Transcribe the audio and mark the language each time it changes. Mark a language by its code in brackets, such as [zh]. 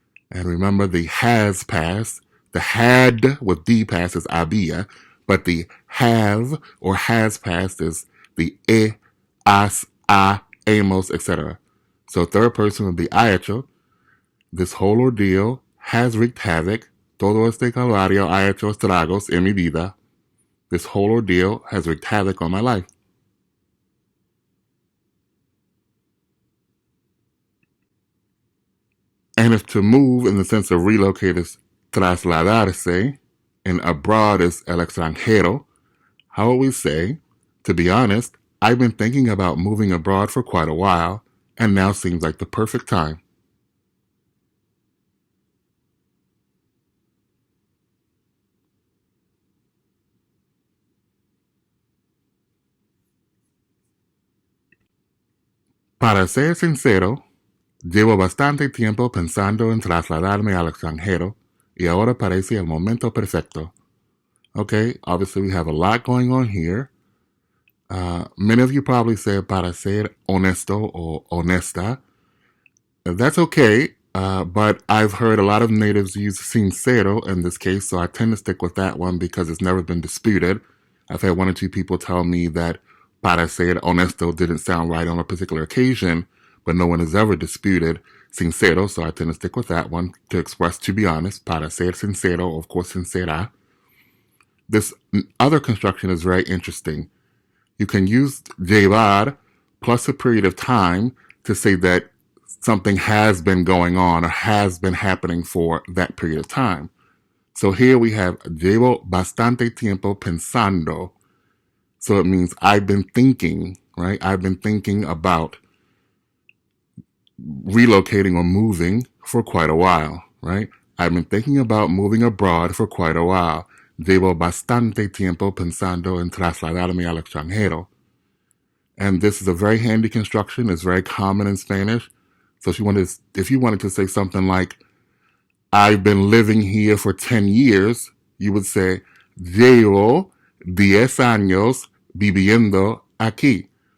[en] And remember the has past. The had with D past is había, but the have or has past is the has, hemos, etc. So third person would be [es] ha hecho. [en] This whole ordeal has wreaked havoc. [es] Todo este calvario ha hecho estragos en mi vida. [en] This whole ordeal has wreaked havoc on my life. And if to move in the sense of relocate is trasladarse, and abroad is el extranjero, how would we say, to be honest, I've been thinking about moving abroad for quite a while, and now seems like the perfect time. [es] Para ser sincero, llevo bastante tiempo pensando en trasladarme al extranjero, y ahora parece el momento perfecto. [en] Okay, obviously we have a lot going on here. Many of you probably say [es] para ser honesto [en] or honesta. That's okay, but I've heard a lot of natives use sincero in this case, so I tend to stick with that one because it's never been disputed. I've had one or two people tell me that [es] para ser honesto [en] didn't sound right on a particular occasion, but no one has ever disputed sincero, so I tend to stick with that one to express to be honest. [es] Para ser sincero, [en] of course, sincera. This other construction is very interesting. You can use llevar plus a period of time to say that something has been going on or has been happening for that period of time. So here we have [es] llevo bastante tiempo pensando. [en] So it means I've been thinking, right? I've been thinking about relocating or moving for quite a while, right? I've been thinking about moving abroad for quite a while. [es] Llevo bastante tiempo pensando en trasladarme al extranjero. [en] And this is a very handy construction. It's very common in Spanish. So if you wanted to say something like, I've been living here for 10 years, you would say, [es] llevo 10 años viviendo aquí.